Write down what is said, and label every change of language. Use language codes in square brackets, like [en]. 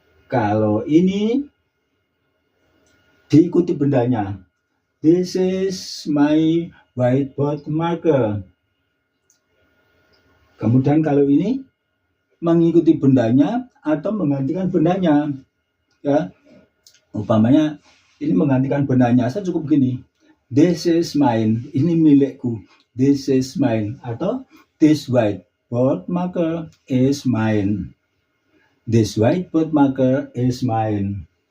[id] Kalau ini diikuti bendanya. [en] This is my whiteboard marker. [id] Kemudian kalau ini mengikuti bendanya atau menggantikan bendanya. Ya. Umpamanya ini menggantikan bendanya, saya cukup begini. [en] This is mine, [id] ini milikku. [en] This is mine. Atau this whiteboard marker is mine. This whiteboard marker is mine.